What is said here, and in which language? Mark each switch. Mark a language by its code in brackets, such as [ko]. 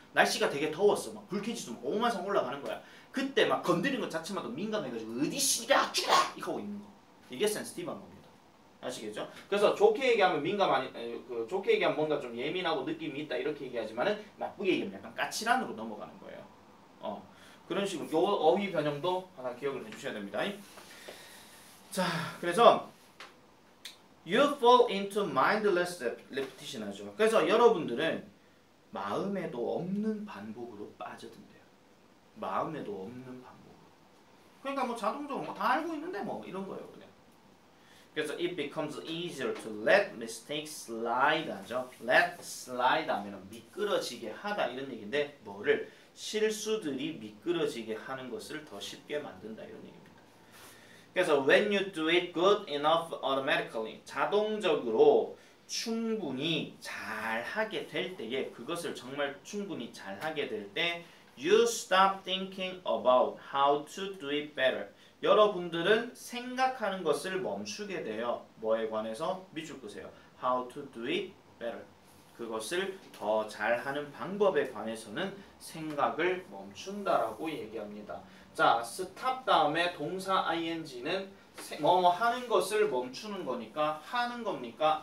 [ko] 날씨가 되게 더웠어. 막 불쾌지수 오만상 올라가는 거야. 그때 막 건드리는 것 자체마다 민감해가지고 어디 씨가 죽라 이거 하고 있는 거. 이게 sensitive한 겁니다. 아시겠죠? 그래서 좋게 얘기하면 좋게 얘기하면 뭔가 좀 예민하고 느낌이 있다 이렇게 얘기하지만은 나쁘게 얘기하면 약간 까칠한으로 넘어가는 거예요. 그런 식으로 요 어휘 변형도 하나 기억을 해주셔야 됩니다. 자, 그래서 [en] you fall into mindless repetition [ko] 하죠. 그래서 여러분들은 마음에도 없는 반복으로 빠져든대요. 마음에도 없는 반복으로. 그러니까 뭐 자동적으로 뭐 다 알고 있는데 뭐 이런 거예요, 그냥. 그래서 [en] it becomes easier to let mistakes slide [ko] 하죠. [en] let slide [ko] 하면 미끄러지게 하다 이런 얘기인데 뭐를 실수들이 미끄러지게 하는 것을 더 쉽게 만든다 이런 얘기입니다. [en] 그래서 when you do it good enough automatically [ko] 자동적으로 충분히 잘하게 될 때에 그것을 정말 충분히 잘하게 될 때 [en] you stop thinking about how to do it better. 여러분들은 생각하는 것을 멈추게 돼요. [ko] 뭐에 관해서? 밑줄 끄세요. [en] How to do it better. [ko] 그것을 더 잘하는 방법에 관해서는 생각을 멈춘다라고 얘기합니다. 자, stop 다음에 동사 ing는 뭐 하는 것을 멈추는 거니까 하는 겁니까?